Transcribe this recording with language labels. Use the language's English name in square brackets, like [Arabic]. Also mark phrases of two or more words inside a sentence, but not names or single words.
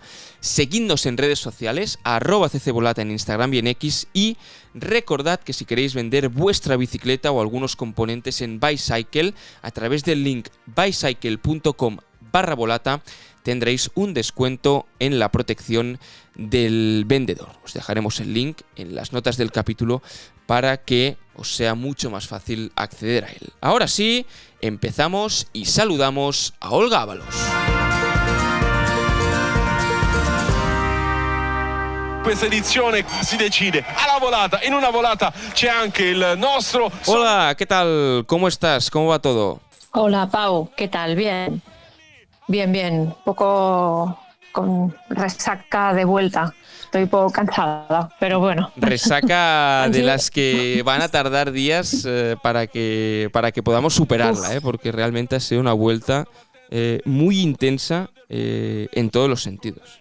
[Spanish] Seguidnos en redes sociales, @ccbolata en Instagram y en X, y recordad que si queréis vender vuestra bicicleta o algunos componentes en Bicycle, a través del link bicycle.com/volata, tendréis un descuento en la protección del vendedor. Os dejaremos el link en las notas del capítulo para que os sea mucho más fácil acceder a él. Ahora sí, empezamos y saludamos a Olga Ábalos. [Italian] Questa edizione si decide alla volata. In una volata c'è anche il nostro... [Spanish] Hola, ¿qué tal? ¿Cómo estás? ¿Cómo va todo? Hola Pau, ¿qué tal? Bien, bien, un poco con resaca de vuelta. Estoy un poco cansada, pero bueno. Resaca de las que van a tardar días para que podamos superarla, porque realmente ha sido una vuelta muy intensa en todos los sentidos.